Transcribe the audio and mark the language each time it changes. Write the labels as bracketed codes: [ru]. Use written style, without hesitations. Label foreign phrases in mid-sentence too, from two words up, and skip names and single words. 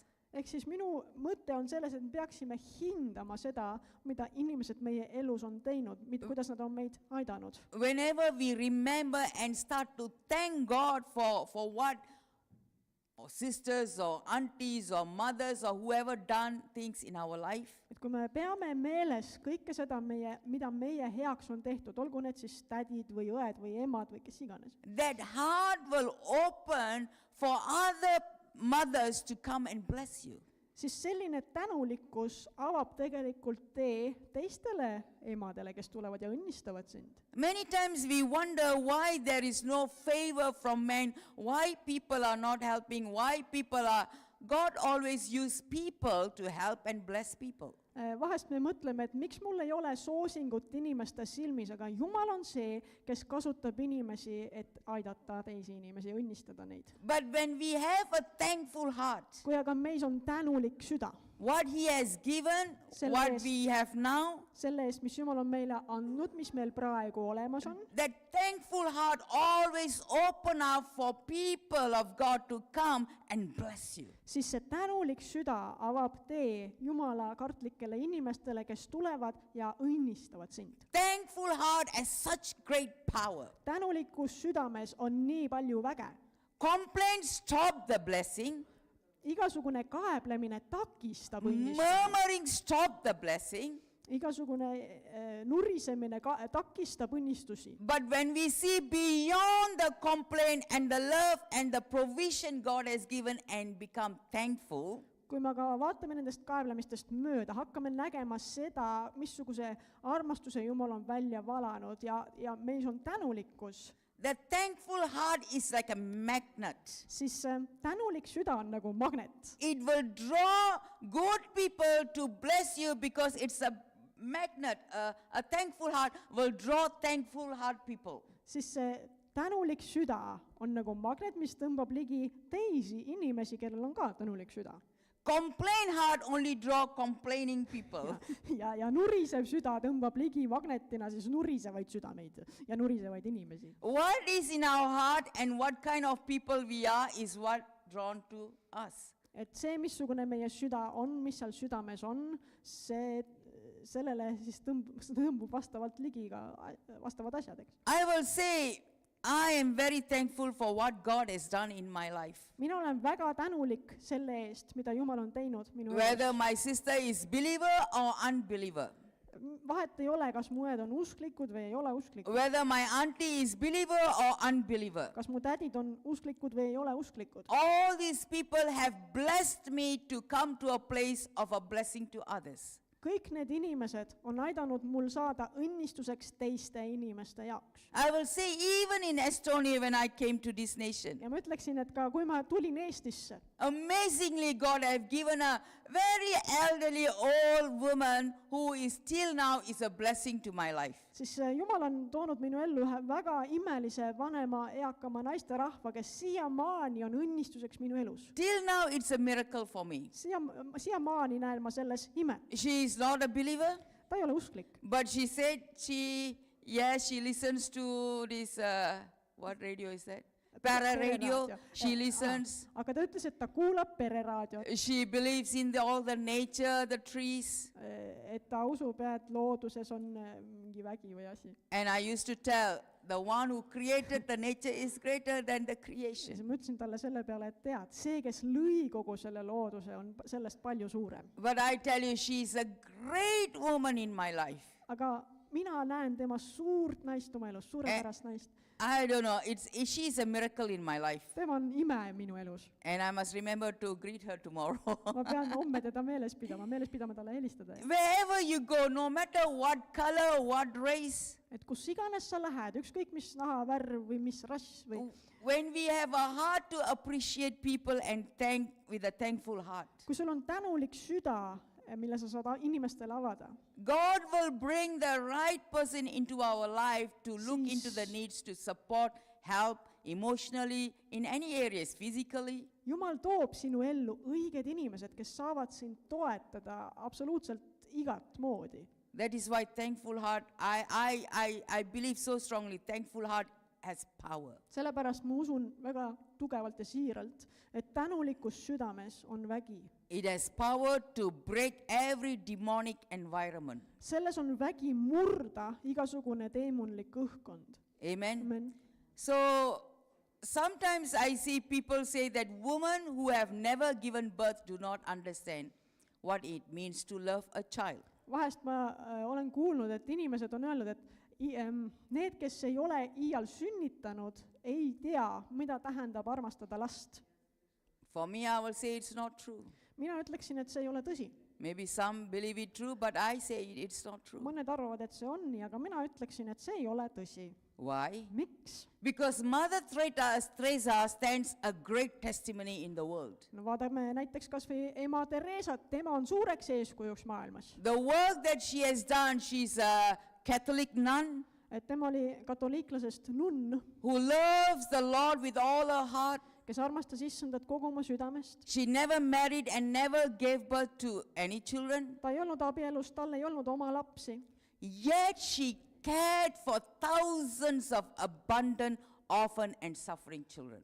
[et] Ehk siis minu mõte on selles, et me peaksime hindama seda, mida inimesed meie elus on teinud, kuidas nad on meid aidanud. [en] whenever we remember and start to thank God for what or sisters or aunties or mothers or whoever done things in our life, [et] Et kui me peame meeles kõike seda, mida meie heaks on tehtud, olgu need siis tädid või õed või emad või kes iganes, [en] that heart will open for other mothers to come and bless you. [et] siis selline tänulikkus avab tegelikult tee teistele emadele, kes tulevad ja õnnistavad sind. [en] Many times we wonder why there is no favor from men, why people are not helping, why God always use people to help and bless people. [et] Vahest me mõtleme, et miks mul ei ole soosingut inimeste silmis, aga Jumal on see, kes kasutab inimesi, et aidata teisi inimesi ja õnnistada neid. [en] But when we have a thankful heart, [et] Kui aga meis on tänulik süda [en] what He has given, [et] Selle [en] what [et] eest- [en] we have now, [et] selle eest, mis Jumal on meile andnud, mis meil praegu olemas on, [en] that thankful heart always open up for people of God to come and bless you. [et] siis see tänulik süda avab tee Jumala kartlikele inimestele, kes tulevad ja õnnistavad sind. [en] thankful heart has such great power. [et] tänulikkus südames on nii palju väge. [en] Complaint stop the blessing. [et] igasugune kaeblemine takistab õnnistust. [en] Murmuring stop the blessing. [et] igasugune nurisemine takistab õnnistusi. [en] But when we see beyond the complaint and the love and the provision God has given and become thankful, [et] kui me aga vaatame nendest kaeblemistest mööda, hakkame nägema seda, missuguse armastuse Jumal on välja valanud ja meis on tänulikkus, [en] the thankful heart is like a magnet. [et] siis tänulik süda on nagu magnet. [en] It will draw good people to bless you because it's a magnet. A thankful heart will draw thankful heart people. [et] Siis see tänulik süda on nagu magnet, mis tõmbab ligi teisi inimesi, kellel on ka tänulik süda. [en] Complain heart only draw complaining people. [et] ja nurisev süda tõmbab ligi magnetina siis nurisevaid südameid ja nurisevaid inimesi. [en] What is in our heart and what kind of people we are is what drawn to us. [et] Et see, missugune meie süda on, mis seal südames on, sellele siis tõmbub vastavalt ligi ka vastavad asjad, eks. [en] I will say, I am very thankful for what God has done in my life. [et] Mina olen väga tänulik selle eest, mida Jumal on teinud minu [en] Whether my sister is believer or unbeliever. [et] Vahet ei ole, kas mu õed on usklikud või ei ole usklikud. [en] Whether my auntie is believer or unbeliever. [et] Kas mu tädid on usklikud või ei ole usklikud. [en] All these people have blessed me to come to a place of a blessing to others. [et] Kõik need inimesed on aidanud mul saada õnnistuseks teiste inimeste jaoks. [en] I will say even in Estonia when I came to this nation. [et] Ja ma ütleksin, et ka kui ma tulin Eestisse, [en] amazingly God have given a very elderly old woman who is till now is a blessing to my life. [et] siis Jumal on toonud minu ellu ühe väga imelise vanema eakama naisterahva, kes siiamaani on õnnistuseks minu elus. [en] Till now it's a miracle for me. [et] Siiamaani näen ma selles ime. [en] She is not a believer. [et] Ta ei ole usklik. [en] But she said she listens to this, what radio is that? Para radio. She listens. [et] Aga ta ütles, et ta kuulab pereraadiot. [en] She believes in all the nature, the trees. [et] Et ta usub, et looduses on mingi vägi või asi. [en] And I used to tell, the one who created the nature is greater than the creation. [et] Ja ma ütlesin talle selle peale, et tead, see, kes lõi kogu selle looduse, on sellest palju suurem. [en] But I tell you, she is a great woman in my life. [et] Aga mina näen tema suurt naist oma elus, suurepärast naist. [en] I don't know, she's a miracle in my life. [et] Tema on ime minu elus. [en] And I must remember to greet her tomorrow. [et] Ma pean homme teda meeles pidama talle helistada. [en] Wherever you go, no matter what color, what race. [et] Et kus iganes sa lähed, ükskõik mis nahavärv või mis rass või. [en] When we have a heart to appreciate people and thank with a thankful heart. [et] Kui sul on tänulik süda, mille sa saad inimestele avada. [en] God will bring the right person into our life to look into the needs to support, help emotionally in any areas, physically. [et] Jumal toob sinu ellu õiged inimesed, kes saavad sind toetada absoluutselt igat moodi. [en] That is why thankful heart, I believe so strongly, thankful heart has power. [et] Sellepärast ma usun väga tugevalt ja siiralt, et tänulikkus südames on vägi. [en] It has power to break every demonic environment. [et] Selles on vägi murda igasugune teemonlik õhkkond. [en] Amen. [et] Amen. [en] So sometimes I see people say that women who have never given birth do not understand what it means to love a child. [et] Vahest ma olen kuulnud, et inimesed on öelnud, et need, kes ei ole iial sünnitanud, ei tea, mida tähendab armastada last. [en] For me, I will say it's not true. [et] Mina ütleksin, et see ei ole tõsi. [en] Maybe some believe it true, but I say it's not true. [et] Mõned arvavad, et see on nii, aga mina ütleksin, et see ei ole tõsi. [en] Why? [et] Miks? [en] Because Mother Teresa stands a great testimony in the world. [et] No vaatame näiteks kas või ema Teresat, tema on suureks eeskujuks maailmas. [en] The work that she has done, she's a Catholic nun. [et] Et tema oli katoliiklasest nunn. [en] Who loves the Lord with all her heart. [et] Kes armastas Issandat kogu oma südamest. [en] She never married and never gave birth to any children. [et] Ta ei olnud abielus, tal ei olnud oma lapsi. [en] Yet she cared for thousands of abundant orphan and suffering children.